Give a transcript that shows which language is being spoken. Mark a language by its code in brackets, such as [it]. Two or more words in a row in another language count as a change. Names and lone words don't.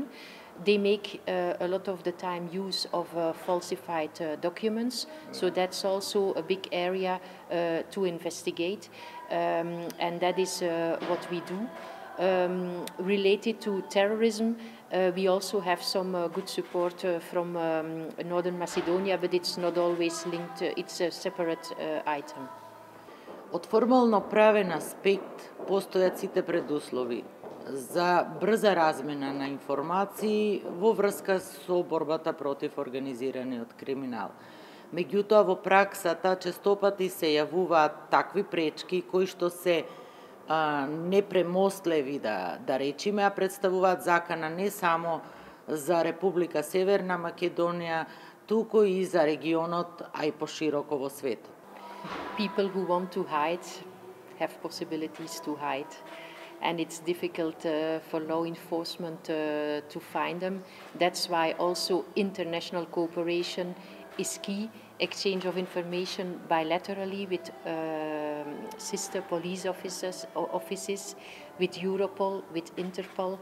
[en] They make a lot of the time use of falsified documents, so that's also a big area to investigate, and that is what we do. Related to terrorism, we also have some good support from Northern Macedonia, but it's not always linked, it's a separate item. [mk] Од формално правен аспект постојат сите предуслови за брза размена на информации во врска со борбата против организираниот криминал. Меѓутоа, во праксата честопати се јавуваат такви пречки кои што се непремостливи, да речиме, а представуваат закана не само за Република Северна Македонија, туку и за регионот, а и пошироко во светот. [en] People who want to hide have possibilities to hide, and it's difficult for law enforcement to find them. That's why also international cooperation is key. Exchange of information bilaterally with sister police offices, with Europol, with Interpol.